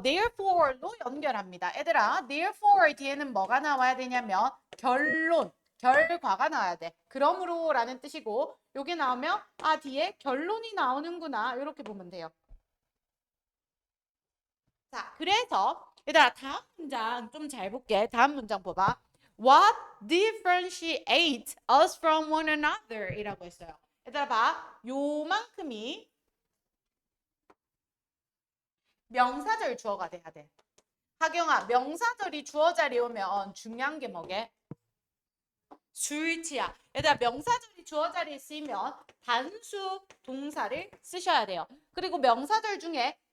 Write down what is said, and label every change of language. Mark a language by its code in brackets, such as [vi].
[ko] Therefore로 연결합니다. 얘들아, therefore 뒤에는 뭐가 나와야 되냐면 결론, 결과가 나와야 돼. 그러므로 라는 뜻이고 여기 나오면 아 뒤에 결론이 나오는구나 이렇게 보면 돼요. 자, 그래서 얘들아 다음 문장 좀 잘 볼게. 다음 문장 봐봐. [en] What differentiates us from one another? [ko] 이라고 했어요. 얘들아 봐. 요만큼이 명사절 주어가 돼야 돼. 하경아, 명사절이 주어 자리에 오면 중요한 게 뭐게? 수일치야. 얘들아 명사절이 주어 자리에 쓰이면 단수 동사를 쓰셔야 돼요. 그리고 명사절 중에